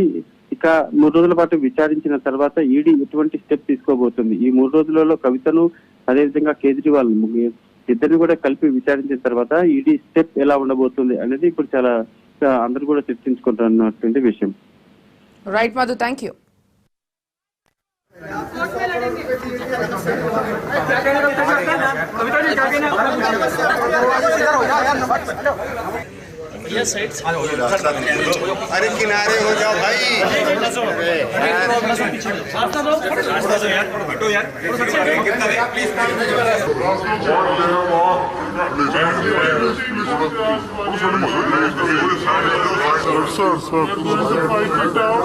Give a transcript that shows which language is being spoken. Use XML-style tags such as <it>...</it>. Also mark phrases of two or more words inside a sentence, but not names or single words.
<te>ఇక 3 రోజుల పాటు విచారించిన తర్వాత ఈడీ ఎటువంటి స్టెప్ తీసుకోబోతుంది, ఈ 3 రోజులలో కవితను అదేవిధంగా కేజ్రీవాల్ ఇద్దరిని కూడా కలిపి విచారించిన తర్వాత ఈడీ స్టెప్ ఎలా ఉండబోతుంది అనేది ఇప్పుడు చాలా అందరూ కూడా చర్చించుకుంటున్నటువంటి విషయం. రైట్ మధు,</te> <en>thank you.</en> <hi>अरे किनारे हो जाओ भाई.</hi> <en>Sir, fight it out.</en>